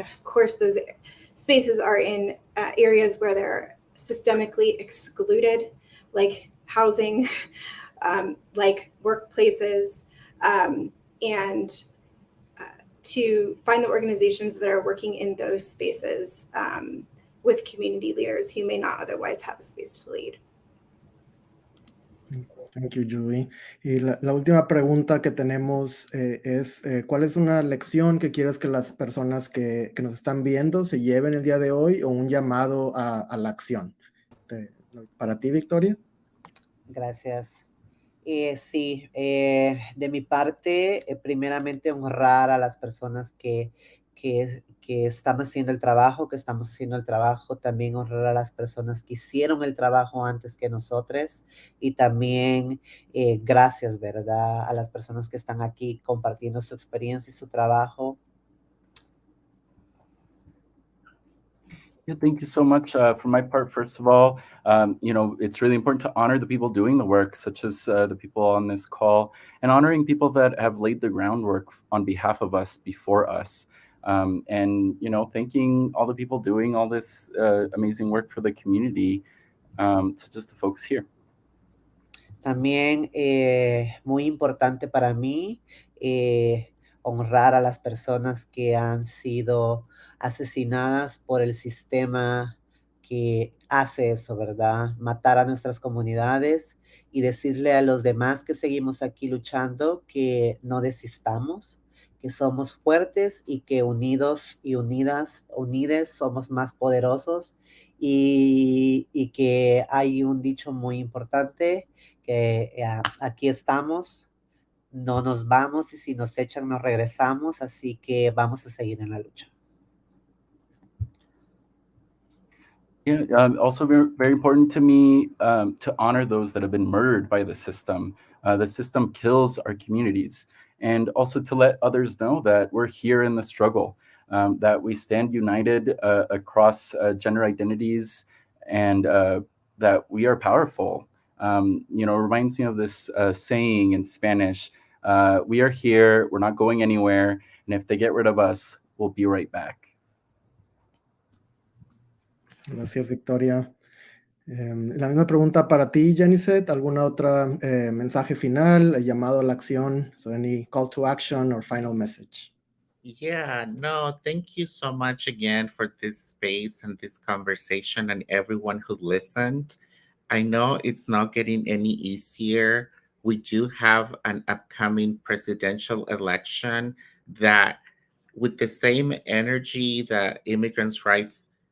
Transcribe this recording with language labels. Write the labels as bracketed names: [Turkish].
[English] Of course, those spaces are in areas where they're systemically excluded, like housing, like workplaces, and to find the organizations that are working in those spaces with community leaders who may not otherwise have a space to lead. Thank you, Julie. [Spanish] Y la última pregunta que tenemos es, ¿cuál es una lección que quieres que las personas que nos están viendo se lleven el día de hoy o un llamado a la acción? Para ti, Victoria. Gracias. Sí, de mi parte, primeramente honrar a las personas que están haciendo el trabajo, que estamos haciendo el trabajo, también honrar a las personas que hicieron el trabajo antes que nosotros y también gracias, ¿verdad? A las personas que están aquí compartiendo su experiencia y su trabajo. [English] Yeah, thank you so much. For my part, first of all, it's really important to honor the people doing the work, such as the people on this call, and honoring people that have laid the groundwork on behalf of us before us. And thanking all the people doing all this amazing work for the community, such as the folks here. [Spanish] También muy importante para mí honrar a las personas que han sido asesinadas por el sistema que hace eso, ¿verdad? Matar a nuestras comunidades y decirle a los demás que seguimos aquí luchando que no desistamos, que somos fuertes y que unidos y unides somos más poderosos y que hay un dicho muy importante que aquí estamos, no nos vamos y si nos echan nos regresamos, así que vamos a seguir en la lucha. [English] Yeah, also very, very important to me to honor those that have been murdered by the system. The system kills our communities, and also to let others know that we're here in the struggle, that we stand united across gender identities, and that we are powerful. Reminds me of this saying in Spanish, we are here, we're not going anywhere, and if they get rid of us, we'll be right back. [Spanish] Gracias, Victoria. La misma pregunta para ti, Jenicet. ¿Alguna otra mensaje final, llamado a la acción? [English] So any call to action or final message? Yeah, no, thank you so much again for this space and this conversation and everyone who listened. I know it's not getting any easier. We do have an upcoming presidential election that, with the same energy that immigrants' rights,